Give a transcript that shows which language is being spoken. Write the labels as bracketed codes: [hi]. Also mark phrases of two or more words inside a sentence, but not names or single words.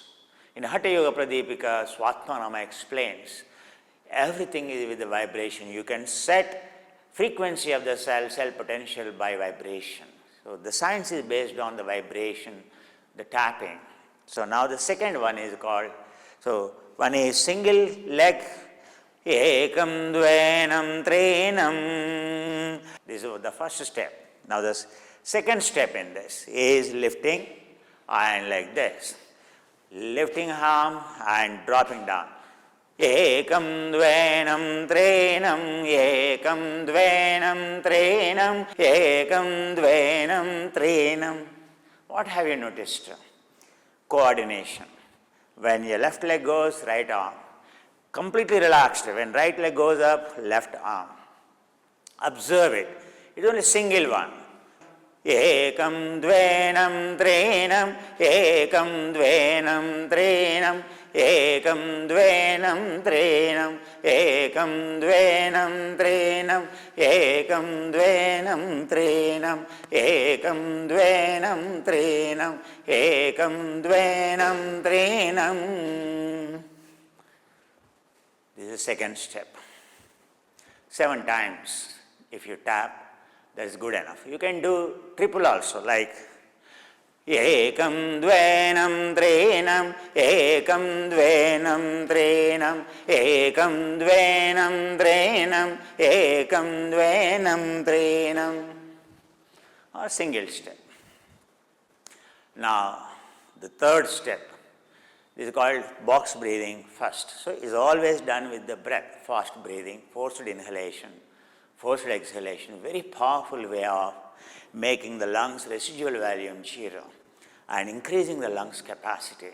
[en] In Hatha Yoga Pradipika, Swatmanama explains, everything is with the vibration. You can set frequency of the cell potential by vibration. So the science is based on the vibration, the tapping. So now the second one is called, so one is single leg, [sa] एकम् द्वेनम् त्रिनम्. [en] This is the first step. Now the second step in this is lifting and like this. Lifting arm and dropping down. [sa] एकम् द्वेनम् त्रिनम्, एकम् द्वेनम् त्रिनम्, एकम् द्वेनम् त्रिनम्. [en] What have you noticed? Coordination. When your left leg goes, right arm. Completely relaxed. When right leg goes up, left arm. Observe it. It's only a single one. [sa] एकम् द्वेनम् त्रिनम्, एकम् द्वेनम् त्रिनम्, एकम् द्वेनम् त्रिनम्, एकम् द्वेनम् त्रिनम्, एकम् द्वेनम् त्रिनम्, एकम् द्वेनम् त्रिनम्, एकम् द्वेनम् त्रिनम्. [en] This is the second step. 7 times if you tap, that is good enough. You can do triple also, like [sa] एकम् द्वेनम् त्रिनम्, एकम् द्वेनम् त्रिनम्, एकम् द्वेनम् त्रिनम्, एकम् द्वेनम् त्रिनम्, [en] or single step. Now the third step is called box breathing first. So it's always done with the breath, fast breathing, forced inhalation, forced exhalation, very powerful way of making the lungs residual volume zero and increasing the lungs capacity.